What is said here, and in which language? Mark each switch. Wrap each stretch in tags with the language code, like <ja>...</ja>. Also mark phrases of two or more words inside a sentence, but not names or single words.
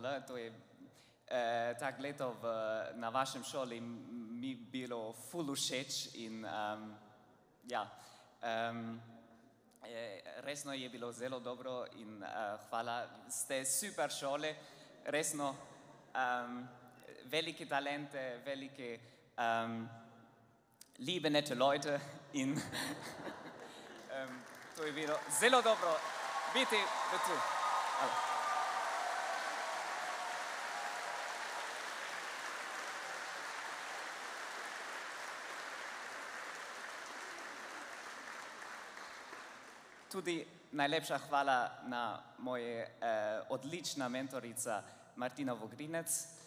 <sl>To je tak leto na vašem šoli mi bilo ful všeč in ja, resno je bilo zelo dobro in hvala, ste super šole, resno, velike talente, velike liebe,</sl> <de>nette Leute</de> <sl>in to je bilo zelo dobro.</sl> <de>Bitte, bitte.</de> <sl>Tudi najlepša hvala na moje odlična mentorica Martina Vogrinec.</sl>